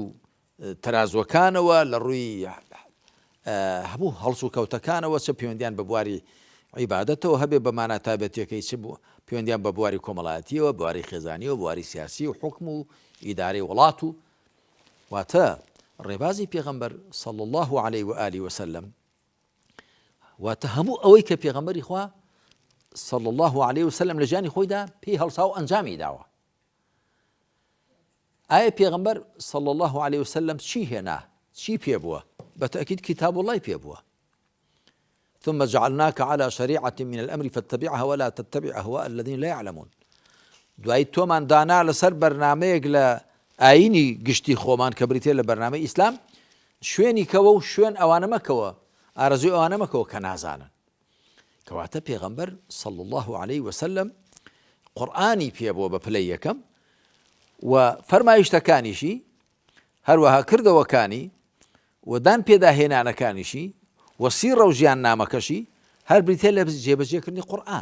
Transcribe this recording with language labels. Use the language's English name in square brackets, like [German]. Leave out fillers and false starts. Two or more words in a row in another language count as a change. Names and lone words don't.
[Central Kurdish] تەرازوەکانەوە، لە ڕووی هەموو هەڵس و کەوتەکانەوە، چه پەیوەندیان بە بواری عیبادەتەوە هەبێ بە مانای تایبەتیەکەی، چ پەیوەندیان بە بواری کۆمەڵایەتیەوە، بواری خێزانیەوە، بواری سیاسی و حوکم و ئیدارەی وڵات و واتە ڕێبازی پێغەمبەر [Arabic] صلی الله عليه وآله وسلم [Central Kurdish] واتە هەموو ئەوەی کە پێغەمبەری خوا [Arabic] صلی الله عليه وسلم [Central Kurdish] لە ژیانی خۆیدا پێی هەڵسا و ئەنجامی داوە. ئایا پێغەمبەر [Arabic] صلی الله عليه وسلم [Central Kurdish] چی هێنا؟ چی پێ بووە؟ بەتەئکید کتاب وڵای پێ بووە. [Arabic] ثم جعلناك على شريعة من الأمر فاتبعها ولا تتبع أهواء الذين لا يعلمون. [Central Kurdish] دوای تۆمان دانا لەسەر بەرنامەیەک لە ئاینی گشتی خۆمان کە بریتێ لە بەرنامەی ئیسلام، شوێنی کەوە و شوێن ئەوانە مەکەوە، ئارەزوی ئەوانە مەکەوە کە نازانن. کەواتە پێغەمبەر [Arabic] صلی الله عليه وسلم [Central Kurdish] قورئانی پێ بووە بە پلەی یەکەم و فەرمایشتەکانیشی هەروەها کردەوەکانی و دان پێداهێنانەکانیشی و سیرە و ژیان نامەکەشی هەر بریتێ لە جێبەجێکردنی قورئان.